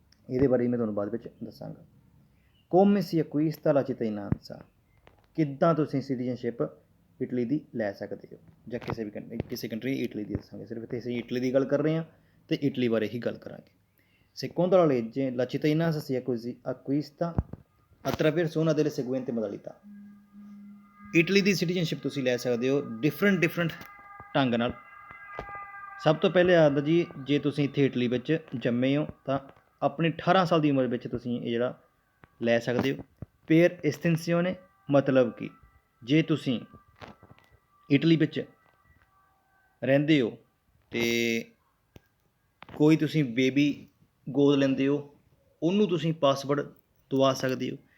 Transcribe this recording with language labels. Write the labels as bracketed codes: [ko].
[pa] ਇਹਦੇ ਬਾਰੇ ਮੈਂ ਤੁਹਾਨੂੰ ਬਾਅਦ ਵਿੱਚ ਦੱਸਾਂਗਾ। [it] come si acquista la cittadinanza, [pa] ਕਿੱਦਾਂ ਤੁਸੀਂ ਸਿਟੀਜ਼ਨਸ਼ਿਪ ਇਟਲੀ ਦੀ ਲੈ ਸਕਦੇ ਹੋ ਜਾਂ ਕਿਸੇ ਕੰਟਰੀ ਇਟਲੀ ਦੀ ਦੱਸਾਂਗੇ। ਸਿਰਫ ਇੱਥੇ ਅਸੀਂ ਇਟਲੀ ਦੀ ਗੱਲ ਕਰ ਰਹੇ ਹਾਂ ਅਤੇ ਇਟਲੀ ਬਾਰੇ ਹੀ ਗੱਲ ਕਰਾਂਗੇ। [it] Secondo la legge la cittadinanza si acquista attraverso una delle seguenti modalità। [pa] Italy ਦੀ ਸਿਟੀਜ਼ਨਸ਼ਿਪ ਤੁਸੀਂ ਲੈ ਸਕਦੇ ਹੋ ਡਿਫਰੈਂਟ ਢੰਗ ਨਾਲ। ਸਭ ਤੋਂ ਪਹਿਲੇ ਆਉਂਦਾ ਜੀ, ਜੇ ਤੁਸੀਂ ਇੱਥੇ ਇਟਲੀ ਵਿੱਚ ਜੰਮੇ ਹੋ ਤਾਂ ਆਪਣੀ 18 ਸਾਲ ਦੀ ਉਮਰ ਵਿੱਚ ਤੁਸੀਂ ਇਹ ਜਿਹੜਾ ਲੈ ਸਕਦੇ ਹੋ। [it] per estensione, [pa] ਮਤਲਬ ਕਿ ਜੇ ਤੁਸੀਂ ਇਟਲੀ ਵਿੱਚ ਰਹਿੰਦੇ ਹੋ ਅਤੇ ਕੋਈ ਤੁਸੀਂ ਬੇਬੀ ਗੋਦ ਲੈਂਦੇ ਹੋ, ਉਹਨੂੰ ਤੁਸੀਂ ਪਾਸਪੋਰਟ ਦਵਾ ਸਕਦੇ ਹੋ।